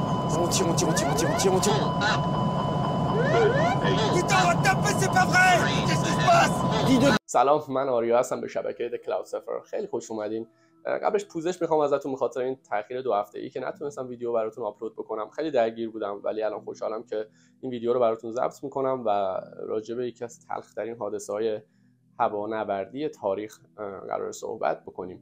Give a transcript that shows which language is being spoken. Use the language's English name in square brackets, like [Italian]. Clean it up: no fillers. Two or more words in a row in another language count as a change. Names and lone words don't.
[French] On tire. Putain, on va taper, c'est pas vrai! Qu'est-ce qui se passe? [Persian] سلام، من آریا هستم. به شبکه د کلاود سفر خیلی خوش اومدین. قبلش پوزش میخوام ازتون بخاطر این تاخیر 2 هفته‌ای که نتونستم ویدیو براتون آپلود بکنم. خیلی درگیر بودم، ولی الان خوشحالم که این ویدیو رو براتون ضبط میکنم و راجع به یکی از تلخ‌ترین حادثه‌های هوانوردی تاریخ قرار صحبت بکنیم.